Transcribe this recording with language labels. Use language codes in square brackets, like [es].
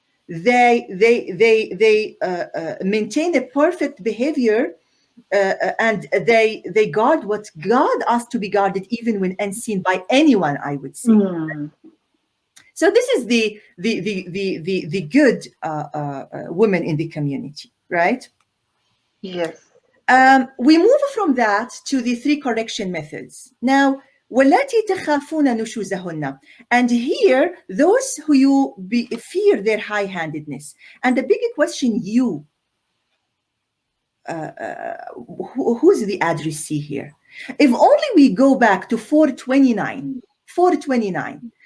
[en] They maintain a perfect behavior, and they guard what God asked to be guarded, even when unseen by anyone, I would say. So this is the good women in the community, right? Yes. We move from that to the 3 correction methods. Now, [ar] وَاللَّاتِي تَخَافُونَ نُشُوزَهُنَّ. [en] And here, those who you fear their high-handedness. And the big question, who's the addressee here? If only we go back to 429, 429.